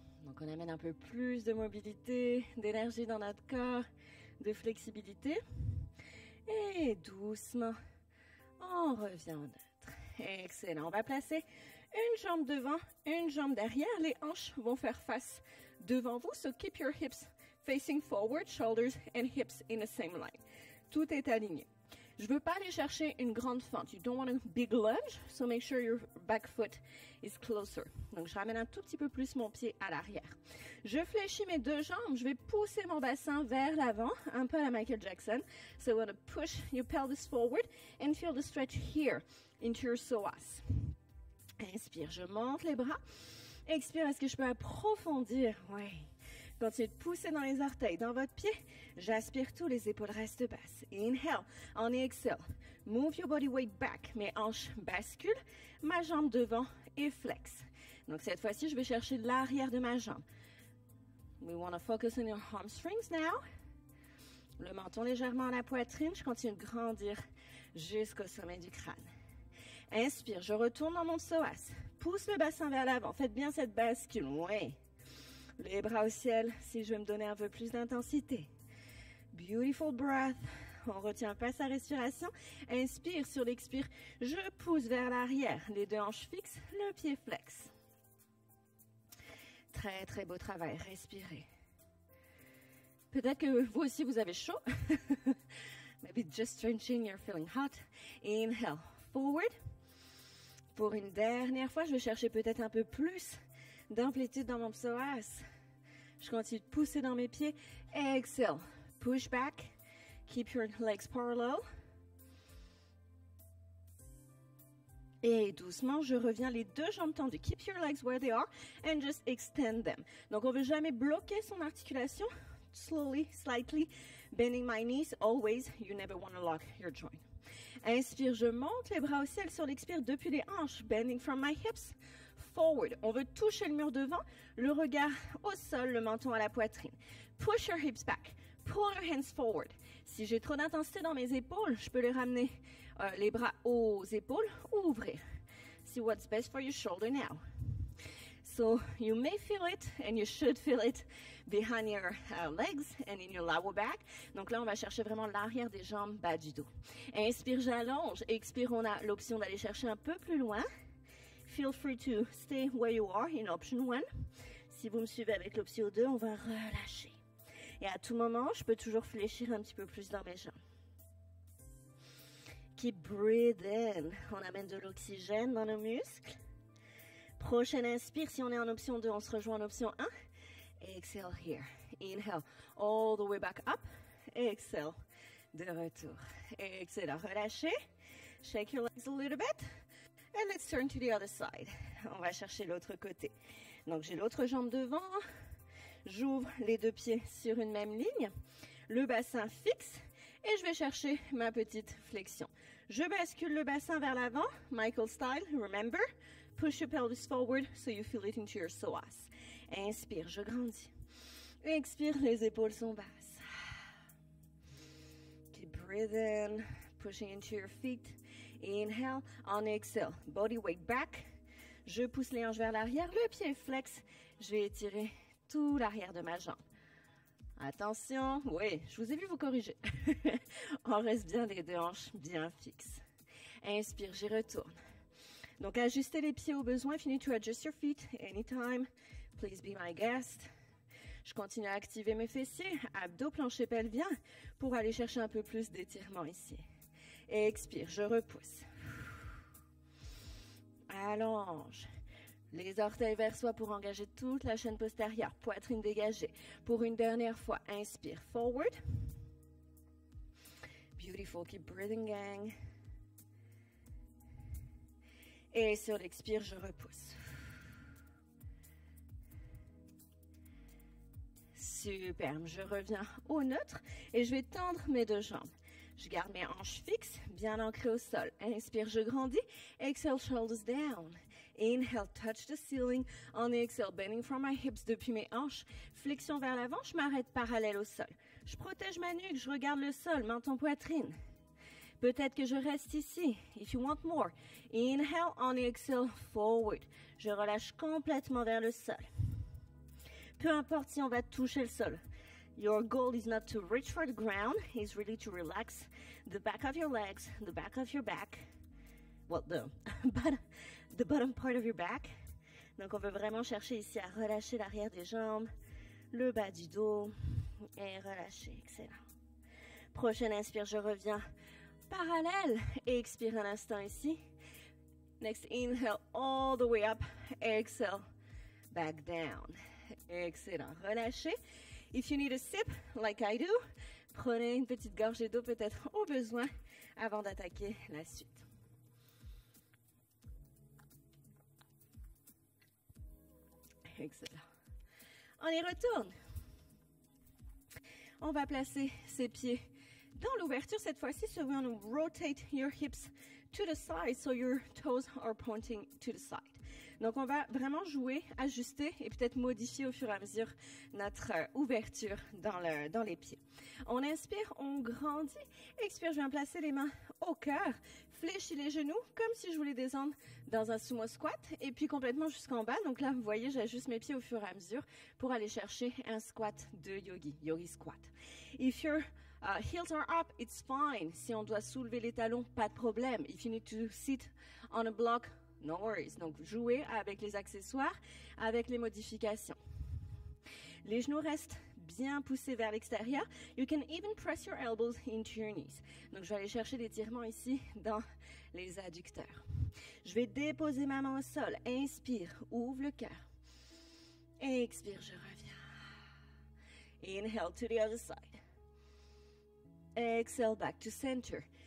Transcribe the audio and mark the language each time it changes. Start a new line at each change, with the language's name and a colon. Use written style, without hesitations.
French: Donc, on amène un peu plus de mobilité, d'énergie dans notre corps, de flexibilité. Et doucement, on revient au neutre. Excellent. On va placer une jambe devant, une jambe derrière. Les hanches vont faire face devant vous.
English: So, keep your hips facing forward, shoulders and hips in the same line.
French: Tout est aligné. Je ne veux pas aller chercher une grande fente.
English: You don't want a big lunge, so make sure your back foot is closer.
French: Donc, je ramène un tout petit peu plus mon pied à l'arrière. Je fléchis mes deux jambes. Je vais pousser mon bassin vers l'avant, un peu à la Michael Jackson.
English: So, you want to push your pelvis forward and feel the stretch here into your psoas.
French: Inspire, je monte les bras. Expire, est-ce que je peux approfondir? Oui. Continuez de pousser dans les orteils, dans votre pied. J'aspire tout, les épaules restent basses.
English: Inhale, on exhale. Move your body weight back.
French: Mes hanches basculent, ma jambe devant et flex. Donc cette fois-ci, je vais chercher l'arrière de ma jambe.
English: We want to focus on your hamstrings now.
French: Le menton légèrement à la poitrine. Je continue de grandir jusqu'au sommet du crâne. Inspire, je retourne dans mon psoas. Pousse le bassin vers l'avant. Faites bien cette bascule. Oui. Les bras au ciel si je veux me donner un peu plus d'intensité.
English: Beautiful breath.
French: On ne retient pas sa respiration. Inspire sur l'expire. Je pousse vers l'arrière. Les deux hanches fixes, le pied flex. Très, très beau travail. Respirez. Peut-être que vous aussi, vous avez chaud.
English: Maybe just stretching, you're feeling hot. Inhale, forward.
French: Pour une dernière fois, je vais chercher peut-être un peu plus d'amplitude dans mon psoas. Je continue de pousser dans mes pieds.
English: Exhale, push back. Keep your legs parallel.
French: Et doucement, je reviens les deux jambes tendues.
English: Keep your legs where they are and just extend them.
French: Donc, on ne veut jamais bloquer son articulation.
English: Slowly, slightly, bending my knees. Always, you never want to lock your joint.
French: Inspire, je monte les bras au ciel sur l'expire depuis les hanches.
English: Bending from my hips, forward.
French: On veut toucher le mur devant, le regard au sol, le menton à la poitrine.
English: Push your hips back. Pull your hands forward.
French: Si j'ai trop d'intensité dans mes épaules, je peux les ramener les bras aux épaules ou ouvrir.
English: See what's best for your shoulder now. So you may feel it and you should feel it behind your legs and in your lower back.
French: Donc là, on va chercher vraiment l'arrière des jambes, bas du dos. Inspire, j'allonge. Expire, on a l'option d'aller chercher un peu plus loin.
English: Feel free to stay where you are in option 1.
French: Si vous me suivez avec l'option 2, on va relâcher. Et à tout moment, je peux toujours fléchir un petit peu plus dans mes jambes.
English: Keep breathing.
French: On amène de l'oxygène dans nos muscles. Prochaine inspire, si on est en option 2, on se rejoint en option 1.
English: Exhale here. Inhale, all the way back up. Exhale,
French: de retour.
English: Exhale, relâchez. Shake your legs a little bit. And let's turn to the other side.
French: On va chercher l'autre côté. Donc, j'ai l'autre jambe devant. J'ouvre les deux pieds sur une même ligne. Le bassin fixe. Et je vais chercher ma petite flexion. Je bascule le bassin vers l'avant.
English: Michael style, remember. Push your pelvis forward so you feel it into your psoas.
French: Inspire, je grandis. Expire, les épaules sont basses.
English: Keep breathing, pushing into your feet. Inhale, on exhale, body weight back.
French: Je pousse les hanches vers l'arrière, le pied flex. Je vais étirer tout l'arrière de ma jambe. Attention, oui, je vous ai vu vous corriger. On reste bien les deux hanches bien fixes. Inspire, j'y retourne. Donc, ajustez les pieds au besoin.
English: If you need to adjust your feet anytime, please be my guest.
French: Je continue à activer mes fessiers, abdos, plancher pelvien, pour aller chercher un peu plus d'étirement ici. Expire, je repousse. Allonge. Les orteils vers soi pour engager toute la chaîne postérieure. Poitrine dégagée. Pour une dernière fois, inspire, forward.
English: Beautiful, keep breathing, gang.
French: Et sur l'expire, je repousse. Superbe, je reviens au neutre et je vais tendre mes deux jambes. Je garde mes hanches fixes, bien ancrées au sol. Inspire, je grandis.
English: Exhale, shoulders down. Inhale, touch the ceiling. On exhale, bending from my hips
French: depuis mes hanches. Flexion vers l'avant, je m'arrête parallèle au sol. Je protège ma nuque, je regarde le sol, menton poitrine. Peut-être que je reste ici.
English: If you want more. Inhale, on exhale, forward.
French: Je relâche complètement vers le sol. Peu importe si on va toucher le sol.
English: Your goal is not to reach for the ground. It's really to relax the back of your legs, the back of your back. Well, the bottom part of your back.
French: Donc, on veut vraiment chercher ici à relâcher l'arrière des jambes, le bas du dos et relâcher. Excellent. Prochaine inspire, je reviens parallèle et expire un instant ici.
English: Next, inhale all the way up. Exhale, back down. Excellent. Relâchez. If you need a sip, like I do,
French: prenez une petite gorgée d'eau peut-être au besoin avant d'attaquer la suite. Excellent. On y retourne. On va placer ses pieds dans l'ouverture cette fois-ci.
English: So we're going to rotate your hips to the side so your toes are pointing to the side.
French: Donc, on va vraiment jouer, ajuster et peut-être modifier au fur et à mesure notre ouverture dans les pieds. On inspire, on grandit. Expire, je viens placer les mains au cœur. Fléchis les genoux comme si je voulais descendre dans un sumo squat et puis complètement jusqu'en bas. Donc là, vous voyez, j'ajuste mes pieds au fur et à mesure pour aller chercher un squat de yogi squat.
English: If your heels are up, it's fine.
French: Si on doit soulever les talons, pas de problème.
English: If you need to sit on a block, no worries.
French: Donc, jouez avec les accessoires, avec les modifications. Les genoux restent bien poussés vers l'extérieur.
English: You can even press your elbows into your knees.
French: Donc, je vais aller chercher l'étirement ici dans les adducteurs. Je vais déposer ma main au sol. Inspire, ouvre le cœur. Expire, je reviens.
English: Inhale to the other side. Exhale back to center.